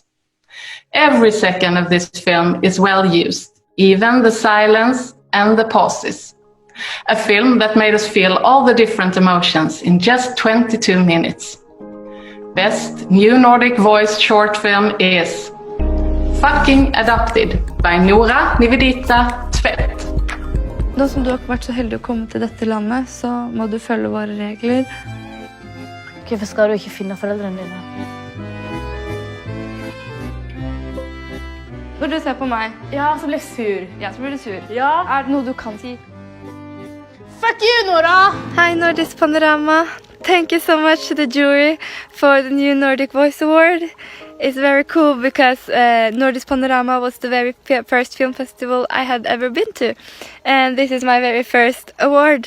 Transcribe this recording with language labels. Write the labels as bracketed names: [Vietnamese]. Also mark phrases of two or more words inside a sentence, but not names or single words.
[English] Every second of this film is well used. Even the silence and the pauses. A film that made us feel all the different emotions in just 22 minutes. Best New Nordic Voice short film is Fucking Adopted by Nora Nivedita Tvedt. [Norwegian] Nå som du har vært så heldig å komme til dette landet, så må du følge våre regler. Hvorfor skal du ikke finne foreldrene dine? Når du ser på meg. Ja, så blir jeg sur. Ja, så blir du sur. Ja. Er det noe du kan si? [English] Fuck you, Nora! Hi, Nordisk Panorama. Thank you so much to the jury for the new Nordic Voice Award. It's very cool because Nordisk Panorama was the very first film festival I had ever been to. And this is my very first award.